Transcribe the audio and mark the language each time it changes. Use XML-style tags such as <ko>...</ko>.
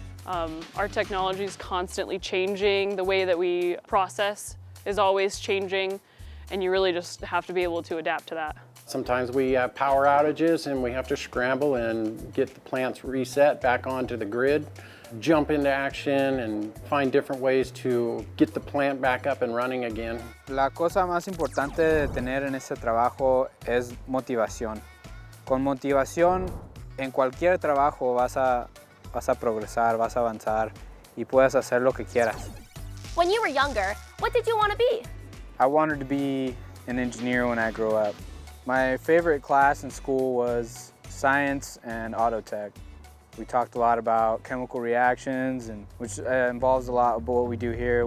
<en>Our technology is constantly changing. The way that we process is always changing, and you really just have to be able to adapt to that. Sometimes we have power outages and we have to scramble and get the plants reset back onto the grid, jump into action and find different ways to get the plant back up and running again.</en> <es>La cosa más importante de tener en este trabajo es motivación. Con motivación, en cualquier trabajo vas a progresar, vas a avanzar y puedes hacer lo que quieras.</es> <en>When you were younger, what did you want to be? I wanted to be an engineer when I grew up. My favorite class in school was science and auto tech. We talked a lot about chemical reactions, which involves a lot of what we do here.</en>